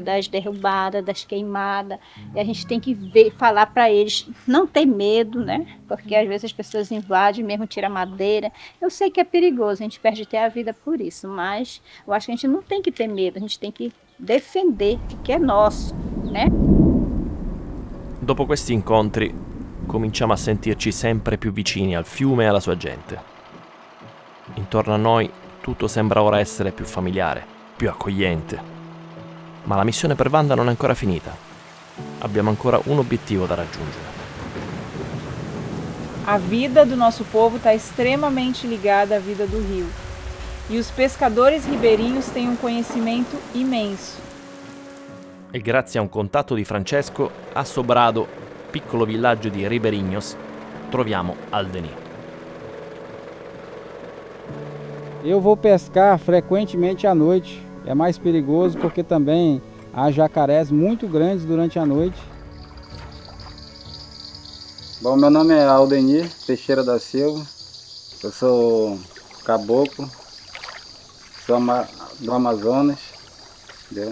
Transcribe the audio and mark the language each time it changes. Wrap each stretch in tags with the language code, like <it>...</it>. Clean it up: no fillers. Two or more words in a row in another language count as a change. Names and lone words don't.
<pt>Das derrubadas, das queimadas. E a gente tem que falar para eles não ter medo, né? Porque às vezes as pessoas invadem, mesmo tiram madeira. Eu sei que é perigoso, a gente perde até a vida por isso, mas eu acho que a gente não tem que ter medo, a gente tem que defender o que é nosso, né?</pt> <it>Dopo questi incontri cominciamo a sentirci sempre più vicini al fiume e alla sua gente. Intorno a noi tutto sembra ora essere più familiare, più accogliente. Ma la missione per Wanda non è ancora finita. Abbiamo ancora un obiettivo da raggiungere.</it> <pt>A vida do nosso povo está extremamente ligada à vida do rio. E os pescadores ribeirinhos têm um conhecimento imenso.</pt> <it>E grazie a un contatto di Francesco, a Sobrado, piccolo villaggio di Ribeirinhos, troviamo Aldeni.</it> <pt>Eu vou pescar frequentemente à noite É mais perigoso porque também há jacarés muito grandes durante a noite. Bom, meu nome é Aldenir Teixeira da Silva, eu sou caboclo, sou do Amazonas, entendeu?</pt>